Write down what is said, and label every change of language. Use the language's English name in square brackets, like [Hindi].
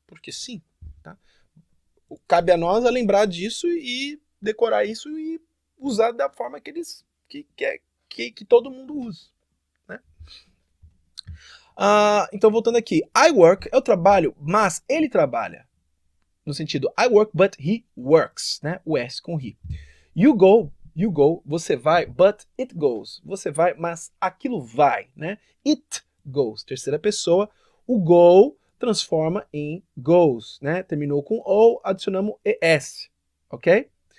[Portuguese] Porque sim, tá? Cabe a nós a lembrar disso e decorar isso e usar da forma que eles que todo mundo usa, né? Então voltando aqui, [English] I work, [Portuguese] eu trabalho, mas ele trabalha. No sentido, [English] I work, but he works, né? [Portuguese] O S com he. [English] You go, [Portuguese] você vai, [English] but it goes. [Portuguese] Você vai, mas aquilo vai, né? [English] It goes, [Portuguese] terceira pessoa. O go transforma em goes, né? Terminou com O, adicionamos ES, ok?